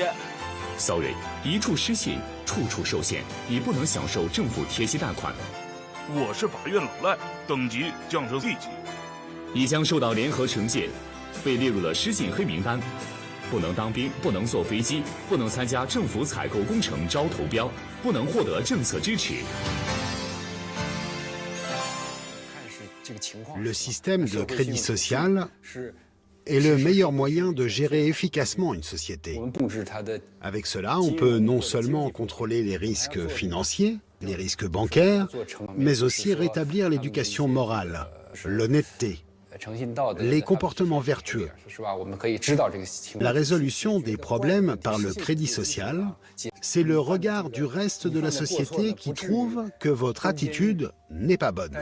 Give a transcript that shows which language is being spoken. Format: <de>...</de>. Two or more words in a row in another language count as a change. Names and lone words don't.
<zh>Sorry， 一处失信，处处受限，你不能享受政府贴息贷款。我是法院老赖，等级降成 C 级。你将受到联合惩戒，被列入了失信黑名单。不能当兵，不能坐飞机，不能参加政府采购工程招投标，不能获得政策支持。</zh> <fr>Le système de crédit social est le meilleur moyen de gérer efficacement une société. Avec cela, on peut non seulement contrôler les risques financiers, les risques bancaires, mais aussi rétablir l'éducation morale, l'honnêteté, les comportements vertueux, la résolution des problèmes par le crédit social, c'est le regard du reste de la société qui trouve que votre attitude n'est pas bonne.</fr>